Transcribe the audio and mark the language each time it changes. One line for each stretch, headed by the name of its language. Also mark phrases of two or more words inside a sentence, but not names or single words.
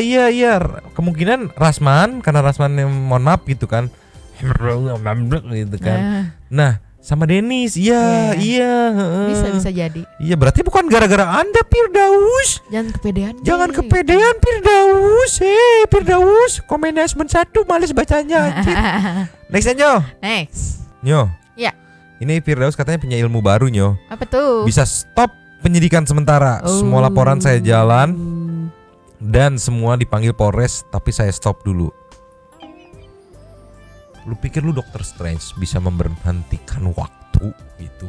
Indonesian: Kemungkinan Rasman, karena Rasman mohon maaf gitu kan. Gitu kan. Nah, sama Denis, iya. Bisa jadi. Iya, berarti bukan gara-gara Anda, Firdaus. Jangan kepedean. Firdaus. Firdaus, management 1 males bacanya. Next Nyo. Nyo. Ya. Ini Firdaus katanya punya ilmu baru, Nyo. Apa tuh? Bisa stop penyidikan sementara. Semua laporan saya jalan dan semua dipanggil Polres, tapi saya stop dulu. Lu pikir lu Dr. Strange bisa memberhentikan waktu gitu?